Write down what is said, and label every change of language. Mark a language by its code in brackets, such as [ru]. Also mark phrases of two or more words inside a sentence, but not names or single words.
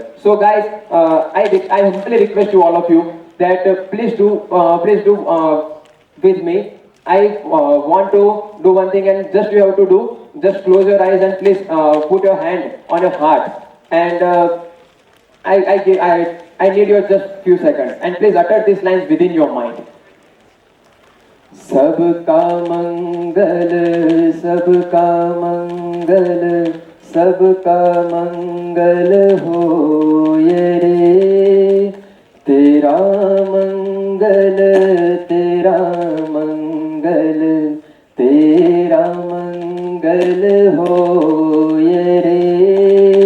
[en] So, guys, I humbly request you, all of you, that please do with me. I want to do one thing, and just you have to do, just close your eyes and please put your hand on your heart, and I need your just few seconds, and please utter these lines within your mind. [hi] सबका मंगल सबका मंगल सबका मंगल होए रे, तेरा मंगल तेरा मंगल तेरा मंगल होए रे,